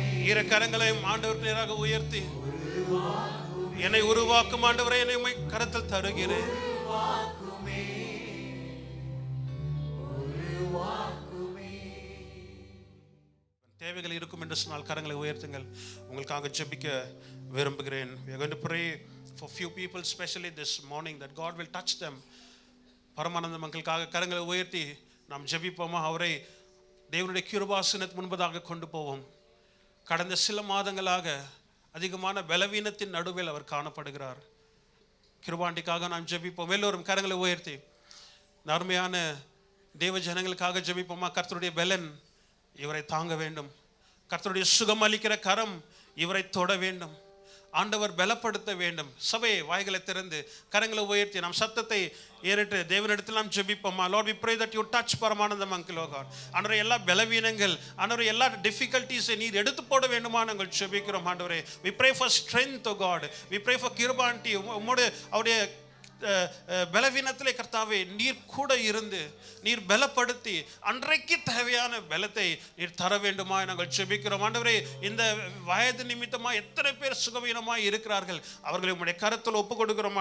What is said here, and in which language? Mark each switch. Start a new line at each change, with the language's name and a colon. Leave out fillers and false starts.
Tamil: இரு கரங்களையும் ஆண்டவர் நேராக உயர்த்தி, என்னை உருவாக்கும் ஆண்டவரை, என்னை உம்மை கரத்தில் தருகிறேன். தேவைகள் இருக்கும் என்று சொன்னால் கரங்களை உயர்த்துங்கள். உங்களுக்காக ஜெபிக்க விரும்புகிறேன்.
English: We are going to pray for few people, especially this morning, that God will touch them.
Tamil: பரமானந்த மக்களுக்காக கரங்களை உயர்த்தி நாம் ஜெபிப்போமா? அவரை தேவனுடைய கிருபாசனத்துக்கு முன்பதாக கொண்டு போவோம். கடந்த சில மாதங்களாக அதிகமான பலவீனத்தின் நடுவில் அவர் காணப்படுகிறார். கிருபாண்டிக்காக நாம் ஜெபிப்போம். எல்லோரும் கரங்களை உயர்த்தி அருமையான தேவ ஜனங்களுக்காக ஜெபிப்போமா? கர்த்தருடைய பலன் இவரை தாங்க வேண்டும். கர்த்தருடைய சுகம் அளிக்கிற கரம் இவரை தொட வேண்டும். ஆண்டவர் பலப்படுத்த வேண்டும். சபையை வாய்களை திறந்து கரங்களை உயர்த்தி நாம் சத்தத்தை ஏறிட்டு தேவனிடத்தில் நாம் ஜெபிப்போமா? Lord,
English: we pray that you touch
Tamil: Paramanandam uncle, O God. ஆண்டவரே, எல்லா பலவீனங்கள், ஆண்டவரே, எல்லா டிஃபிகல்ட்டிஸை நீர் எடுத்து போட வேண்டுமா நாங்கள் ஜெபிக்கிறோம்.
English: ஆண்டவரே, we pray for strength, oh God. we pray for Kirubandi.
Tamil: உம்முடைய அவருடைய பலவீனத்திலே கர்த்தாவே நீர் கூட இருந்து நீர் பலப்படுத்தி அன்றைக்கு தேவையான பலத்தை நீர் தர வேண்டுமா நாங்கள் ஜெபிக்கிறோம். ஆண்டவரே, இந்த வயது நிமித்தமா எத்தனை பேர் சுகவீனமாய் இருக்கிறார்கள், அவர்களை உம்முடைய கரத்தில் ஒப்பு கொடுக்கிறோம்.